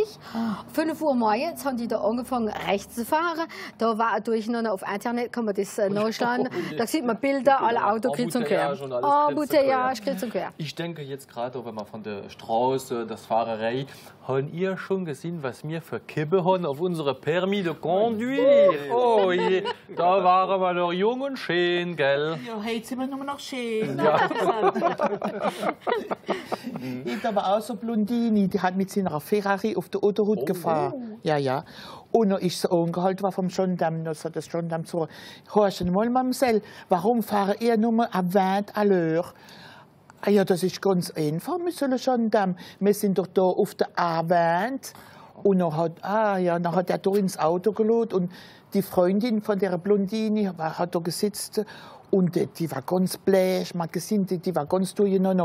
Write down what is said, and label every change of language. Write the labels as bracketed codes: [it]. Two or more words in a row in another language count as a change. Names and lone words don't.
[de] 5 Uhr morgens haben die da angefangen rechts zu fahren. Da war ein Durcheinander auf Internet, kann man das nachschlagen. Da sieht man Bilder, alle Autos kreuz und quer. Embouteillage, kreuz und quer. Ich denke jetzt gerade, wenn man von der Straße, das Fahrerei, haben ihr schon gesehen, was wir für Kippe haben auf unsere [fr] Permis de Conduire? [de] Oh je, da waren wir noch jung und schön, gell? Ja, heute sind wir nur noch schön. Ja. Ich habe auch so Blondini, die hat mit seiner Ferrari auf der Autoroute gefahren. Ja. Und dann ist sie angehalten worden vom Gendarme. Dann sagt das Gendarme zu, hörst du mal, Mamsell, warum fahren ihr nur [fr] à 20 à l'heure? [de] Ah ja, das ist ganz einfach, [fr] Monsieur le Gendarme. [de] Wir sind doch da auf der A20. Und dann hat er da ins Auto geladen und die Freundin von der Blondine hat da gesetzt und die war ganz bleich, man gesehen, die war ganz durcheinander.